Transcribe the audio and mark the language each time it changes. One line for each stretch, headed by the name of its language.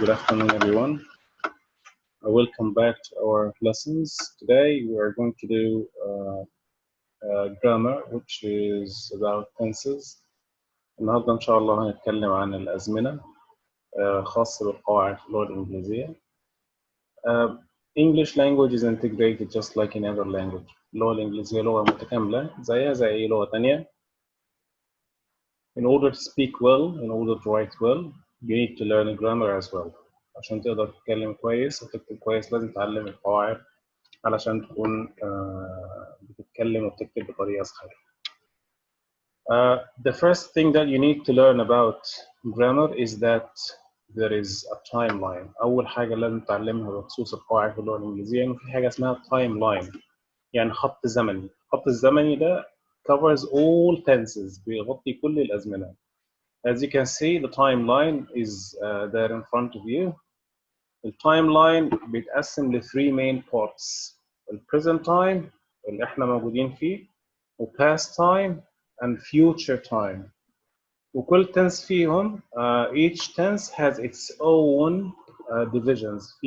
English: Good afternoon, everyone. Welcome back to our lessons. Today we are going to do grammar, which is about tenses.
Arabic: النهارده إن شاء الله هنتكلم عن الأزمنة خاصة بالقواعد في اللغة الإنجليزية.
English: English language is integrated just like in other language.
Arabic: اللغة الإنجليزية لغة متكاملة زيها زي أي لغة تانية.
English: In order to speak well, in order to write well, you need to learn grammar as well.
Arabic: عشان تقدر تتكلم كويس وتكتب كويس لازم تتعلم القواعد علشان تكون بتتكلم وبتكتب بطريقة صحيحة.
English: The first thing that you need to learn about grammar is that there is a timeline.
Arabic: أول حاجة لازم تتعلمها بخصوص القواعد في اللغة الإنجليزية إنه في حاجة اسمها timeline، يعني خط زمني. الخط الزمني ده
English: covers all tenses،
Arabic: بيغطي كل الأزمنة.
English: As you can see, the timeline is there in front of you. The timeline
Arabic: بيتقسم ل
English: 3 main parts. The present time
Arabic: اللي احنا موجودين فيه،
English: و past time and future time.
Arabic: وكل tense فيهم
English: each tense has its own divisions.